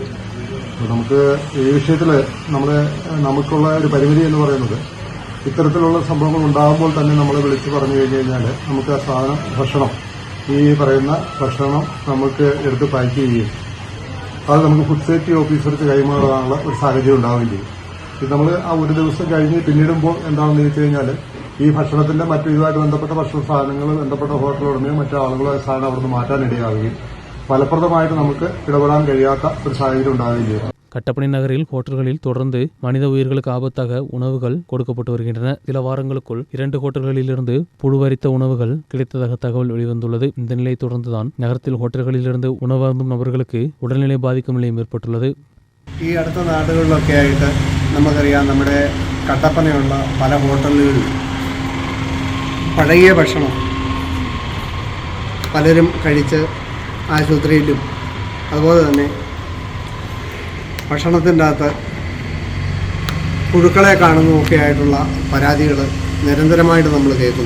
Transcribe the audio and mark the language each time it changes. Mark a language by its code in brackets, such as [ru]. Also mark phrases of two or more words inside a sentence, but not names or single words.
[ml] നമുക്ക് ഈ വിഷയത്തിൽ നമുക്കുള്ള ഒരു പരിമിതി എന്ന് പറയുന്നത് ഇത്തരത്തിലുള്ള സംഭവങ്ങൾ ഉണ്ടാകുമ്പോൾ തന്നെ നമ്മളെ വിളിച്ചു പറഞ്ഞു കഴിഞ്ഞാൽ നമുക്ക് ആ ഭക്ഷണം ഈ പറയുന്ന ഭക്ഷണം നമുക്ക് എടുത്ത് പാക്ക് ചെയ്യുകയും അത് നമുക്ക് ഫുഡ് സേഫ്റ്റി ഓഫീസർക്ക് കൈമാറാനുള്ള ഒരു സാഹചര്യം ഉണ്ടാവുകയും ചെയ്യും. ഇത് നമ്മൾ ആ ഒരു ദിവസം കഴിഞ്ഞ് പിന്നിടുമ്പോൾ എന്താണെന്ന് ചോദിച്ചു കഴിഞ്ഞാൽ ഈ ഭക്ഷണത്തിന്റെ മറ്റു ഇതുമായിട്ട് ബന്ധപ്പെട്ട ഭക്ഷണ സാധനങ്ങൾ ബന്ധപ്പെട്ട ഹോട്ടൽ ഉടമയോ മറ്റു ആളുകളോ സാധനം അവിടുന്ന് മാറ്റാനിടയാവുകയും ഫലപ്രദമായിട്ട് നമുക്ക് ഇടപെടാൻ കഴിയാത്ത ഒരു സാഹചര്യം ഉണ്ടാവുകയും ചെയ്യും. [ta] கட்டப்பனை நகரில் ஹோட்டல்களில் தொடர்ந்து மனித உயிர்களுக்கு ஆபத்தாக உணவுகள் கொடுக்கப்பட்டு வருகின்றன. சில வாரங்களுக்குள் 2 ஹோட்டல்களிலிருந்து புழுவரித்த உணவுகள் கிடைத்ததாக தகவல் வெளிவந்துள்ளது. இந்த நிலையை தொடர்ந்துதான் நகரத்தில் ஹோட்டல்களிலிருந்து உணவருந்தும் நபர்களுக்கு உடல்நிலை பாதிக்கும் நிலையும் ഏർപ്പെട്ടുള്ളത്. [ml] ഈ അടുത്ത നാടുകളിലൊക്കെ ആയിട്ട് നമുക്കറിയാം, നമ്മുടെ കട്ടപ്പനയുള്ള പല ഹോട്ടലുകളിൽ പഴകിയ ഭക്ഷണം പലരും കഴിച്ച് ആശുപത്രിയിലും അതുപോലെ തന്നെ ഭക്ഷണത്തിൻ്റെ അകത്ത് പുഴുക്കളെ കാണുന്നതൊക്കെ ആയിട്ടുള്ള പരാതികൾ നിരന്തരമായിട്ട് നമ്മൾ കേൾക്കുന്നു.